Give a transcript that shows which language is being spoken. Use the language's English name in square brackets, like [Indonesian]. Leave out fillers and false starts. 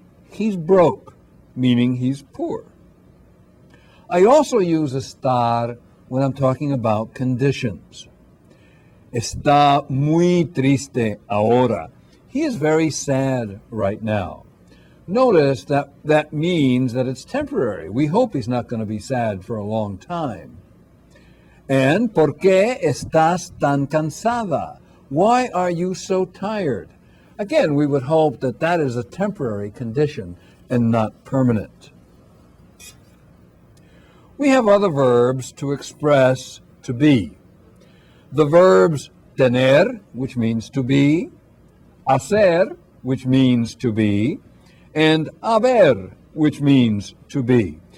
[English] He's broke, meaning he's poor. I also use estar when I'm talking about conditions. [Spanish] Está muy triste ahora. [English] He is very sad right now. Notice that means that it's temporary. We hope he's not going to be sad for a long time. [Spanish] And ¿por qué estás tan cansada? [English] Why are you so tired? Again, we would hope that that is a temporary condition and not permanent. We have other verbs to express to be. The verbs tener, which means to be, hacer, which means to be, and haber, which means to be.